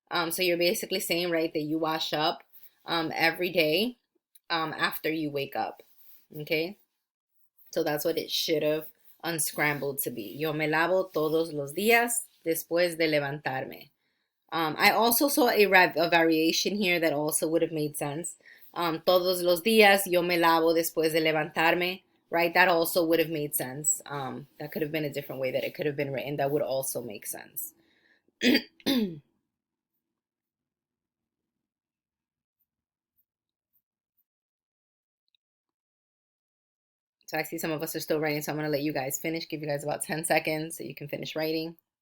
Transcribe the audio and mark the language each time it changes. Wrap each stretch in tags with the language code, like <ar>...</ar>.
<en>So you're basically saying, right, that you wash up every day after you wake up. Okay? So that's what it should have unscrambled to be.</en> <es>Yo me lavo todos los días después de levantarme.</es> <en>I also saw a variation here that also would have made sense.</en> <es>Todos los días yo me lavo después de levantarme,</es> <en>right? That also would have made sense. That could have been a different way that it could have been written. That would also make sense. So I see some of us are still writing, so I'm going to let you guys finish, give you guys about 10 seconds so you can finish writing.</en>